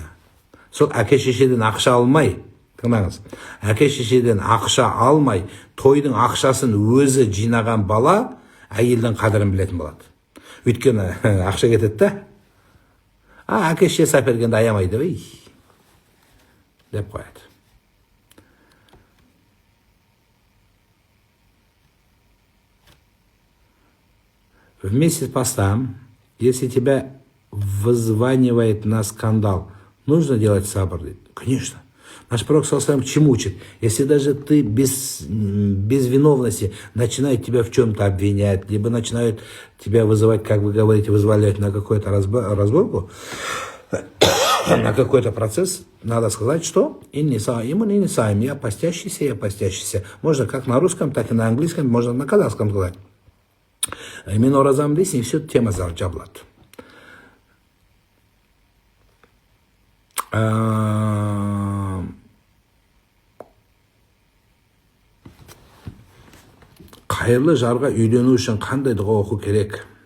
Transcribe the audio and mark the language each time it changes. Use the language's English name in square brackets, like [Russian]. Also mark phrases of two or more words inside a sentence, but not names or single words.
[Kazakh] Сол әке шешеден ақша алмай, тыңдаңыз, әке шешеден ақша алмай, тойдың ақшасын өзі жинаған бала әйелдің қадірін білетін болады. Өйткені ақша кетеді да, әке шешесі әпергенді аямайды, деп қояды. [Russian] Вместе с постом, если тебя вызванивает на скандал, нужно делать сабр. Конечно. Наш пророк саллаллаху чему учит? Если даже ты без виновности начинают тебя в чем-то обвинять, либо начинают тебя вызывать, как вы говорите, вызволять на какую-то разборку, на какой-то процесс, надо сказать, что [Arabic] «إني صائم، إني صائم», [Russian] я постящийся, я постящийся. Можно как на русском, так и на английском, можно на казахском сказать. [Kazakh] Именно оразам дейсің, [Russian] все тема [Kazakh] жабылады. Қайырлы жарға үйлену үшін қандай дұға оқу керек?